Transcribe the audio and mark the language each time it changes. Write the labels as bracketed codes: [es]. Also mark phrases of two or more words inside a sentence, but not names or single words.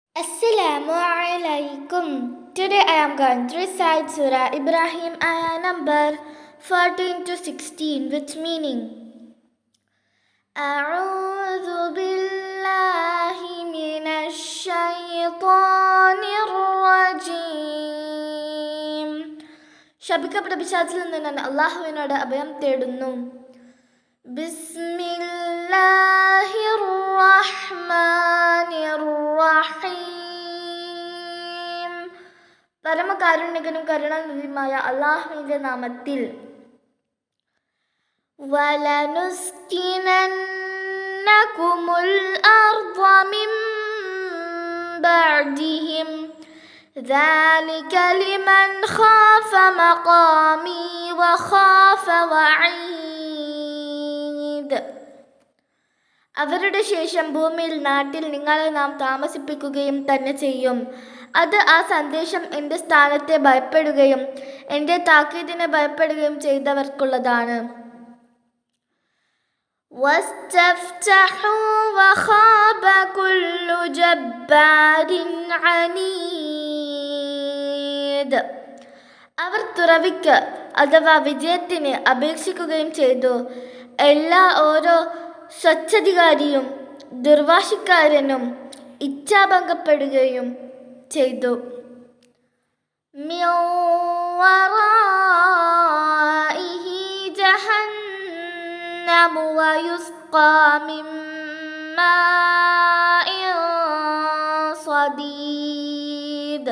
[ar] السلام عليكم. [en] Today I am going to recite Surah Ibrahim ayah number 14 to 16 with meaning. [ar] أعوذ بالله من الشيطان الرجيم. [ml] ശപിക്കപ്പെട്ട പിശാചിൽ നിന്നാണ് അള്ളാഹുവിനോട് അഭയം തേടുന്നു. [ar] بسم الله الرحمن الرحيم. [ml] പരമകാരുണികനും കരുണാനിധിയുമായ അള്ളാഹുവിന്റെ നാമത്തിൽ. [ar] ولنسكننكم الأرض من بعدهم ذلك لمن خاف مقامي وخاف وعيد. [ml] അവരുടെ ശേഷം ഭൂമിയിൽ നാട്ടിൽ നിങ്ങളെ നാം താമസിപ്പിക്കുകയും തന്നെ ചെയ്യും. അത് ആ സന്ദേശം എൻ്റെ സ്ഥാനത്തെ ഭയപ്പെടുകയും എൻ്റെ താക്കീതിനെ ഭയപ്പെടുകയും ചെയ്തവർക്കുള്ളതാണ്. [ar] واستفتحوا وخاب كل جبار عنيد. [ml] അവർ തുറവിക്ക് അഥവാ വിജയത്തിന് അപേക്ഷിക്കുകയും ചെയ്തു. ഓരോ സ്വച്ഛാധികാരിയും ദുർവാശിക്കാരനും ഇച്ഛാഭംഗപ്പെടുകയും ചെയ്തു. [ar] من ورائه جهنم ويسقى من ماء صديد.